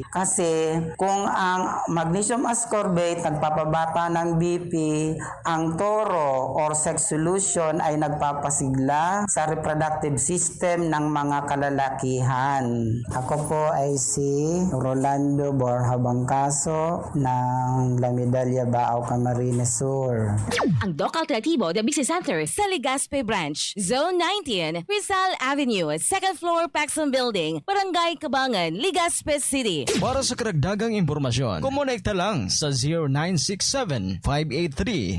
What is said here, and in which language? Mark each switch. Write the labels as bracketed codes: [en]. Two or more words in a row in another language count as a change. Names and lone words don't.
[tl] Kasi kung ang [en] magnesium ascorbate [tl] nagpapabata ng BP, ang toro or [en] sex solution [tl] ay nagpapasigla sa [en] reproductive system [tl] ng mga kalalakihan. Ako po ay si Rolando Borja Bangkaso ng La Medalla Bao Camarines Sur. Ang Doc Alternatibo The Business Center sa Legazpi Branch, Zone 19, Rizal Avenue, 2nd floor, Paxson Building, Barangay Cabangan, Legazpi City. Para sa karagdagang impormasyon, kumonekta lang sa 0967-583-1820.